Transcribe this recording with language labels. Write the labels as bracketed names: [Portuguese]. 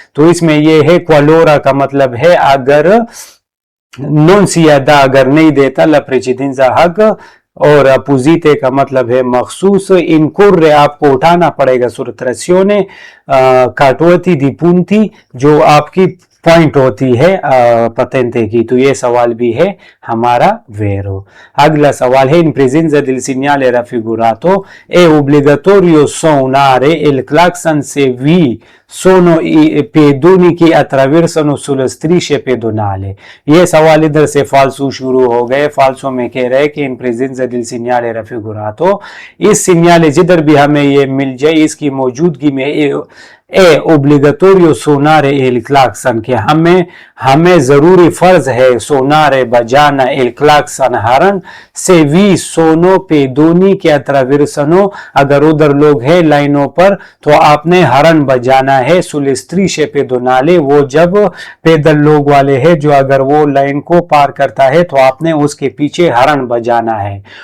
[Hindi] तो इसमें यह है क्वालोरा का मतलब है अगर, नॉन सियादा अगर नहीं देता, ला प्रेसिडेंसा हक, और अपोजिटे का मतलब है मखसूस। इनकुर्रे आपको उठाना पड़ेगा। सुरत्रस्योने काटवती दी पूंथी, जो आपकी पॉइंट होती है पतेंते की। तो ये सवाल भी है हमारा वेरो। अगला सवाल है इन [Italian] presenza del segnale raffigurato è obbligatorio suonare il clacson se vi sono i pedoni che attraversano sulle strisce pedonali। [Hindi] ये सवाल इधर से फाल्सो शुरू हो गए। फाल्सो में कह रहे हैं कि इन [Italian] presenza del segnale raffigurato, [Hindi] इस सिग्नाले जिधर भी हमें ये मिल जाए, इसकी मौजूदगी में ए ओब्लिगatorio सुनारे एल क्लाक्सन, के हमें हमें जरूरी फर्ज है सोनारे बजाना el claxon हरन से वी सोनो पेदोनी के अत्राविरसनो, अगर उधर लोग हैं लाइनों पर तो आपने हरन बजाना है सुलेस्त्रीशे पेदोनाले, वो जब पैदल लोग वाले हैं जो अगर वो लाइन को पार करता है तो आपने उसके पीछे हरन बजाना है।